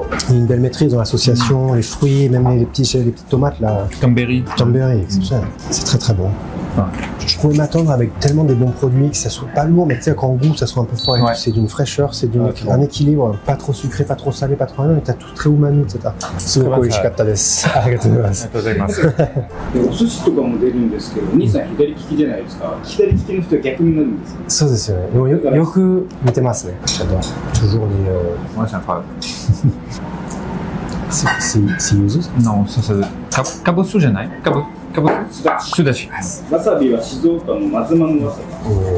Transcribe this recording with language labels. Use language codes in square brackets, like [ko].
[fr] Il y a une belle maîtrise dans l'association, les fruits, même les petites tomates là. Tomberry. Tomberry, c'est très très bon. Ouais. Je pouvais m'attendre avec tellement des bons produits que ça soit pas lourd, mais tu sais, qu'en goût, ça soit un peu fort. Ouais. C'est d'une fraîcheur, c'est Ouais, un équilibre. Pas trop sucré, pas trop salé, pas trop rien, mais t'as tout très umami, etc. C'est beaucoup [ja] ishikatta desu. Arigatou gozaimasu. でお寿司とかも出るんですけど、お兄さん左利きじゃないですか。左利きの人は逆になるんですか。そうですよね。でもよく見てますね。 [fr] J'adore. Toujours les. Ouais, c'est incroyable. C'est yuzu ça? Non, ça kabosu [ja] じゃない [fr] kabosu sudashi. [ja] わさびは静岡の松間のわさび。